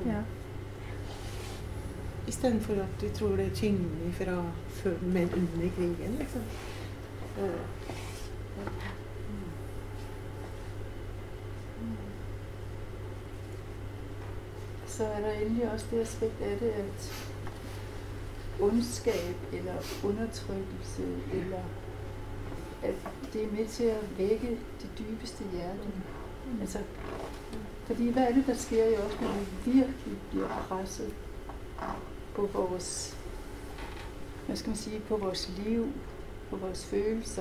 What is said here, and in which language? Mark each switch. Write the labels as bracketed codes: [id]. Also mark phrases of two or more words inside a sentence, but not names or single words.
[no] I stedet for at vi tror det er tyngre fra før, men under krigen, liksom. [da] Så er der endelig også det aspekt af det, at ondskab eller undertrykkelse, eller at det er med til at vække det dybeste hjerte. Altså, fordi hvad er det, der sker jo også, når vi virkelig bliver presset på vores, hvad skal man sige, på vores liv, på vores følelser.